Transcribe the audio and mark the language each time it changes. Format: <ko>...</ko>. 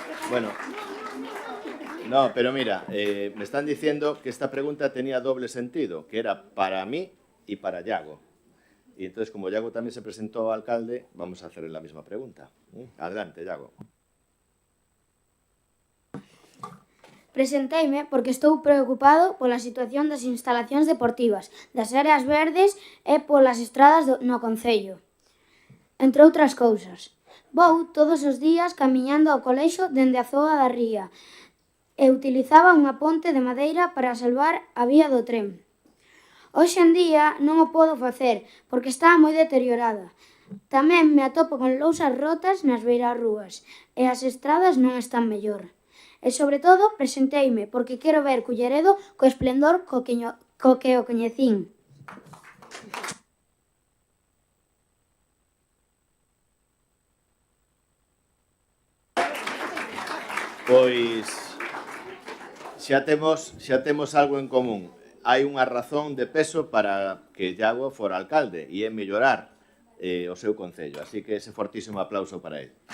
<es>Bueno, no, pero mira, me están diciendo que esta pregunta tenía doble sentido, que era para mí y para Yago. Y entonces, como Yago también se presentó alcalde, vamos a hacerle la misma pregunta. Adelante, Yago.</es> <gl>Presenteime porque estou preocupado pola situación das instalacións deportivas, das áreas verdes e polas estradas no concello. Entre outras cousas. Vou todos os días camiñando ao colexio dende a zoa da ría e utilizaba unha ponte de madeira para salvar a vía do tren. Hoxe en día non o podo facer porque está moi deteriorada. Tamén me atopo con lousas rotas nas beirarrúas e as estradas non están mellor. E sobre todo presenteime porque quero ver Culleredo co esplendor co que o coñecín. Pois xa temos algo en común. Hai unha razón de peso para que Yago fora alcalde e é mellorar o seu concello. Así que ese fortísimo aplauso para él.</gl>